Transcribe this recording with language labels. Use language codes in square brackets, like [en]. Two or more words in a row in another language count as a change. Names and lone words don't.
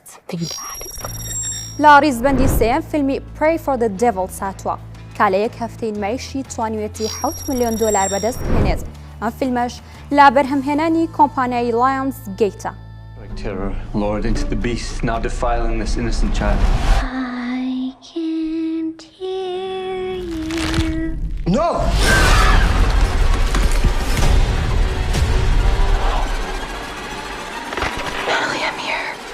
[en] Something bad is [ckb] لا ڕیزبەندی سێیەم فیلمی Pray for the Devil ساتووە کە لە یەک هەفتەی مایشی توانوێتی $7 ملیۆن بەدەست بهێنێت. ئەم فیلمەش لا بەرهەمهێنانی کۆمپانیای Lionsgateە. [en] Terror, Lord, into the beast, now defiling this innocent child. I can't hear you. No! Natalie, I'm here.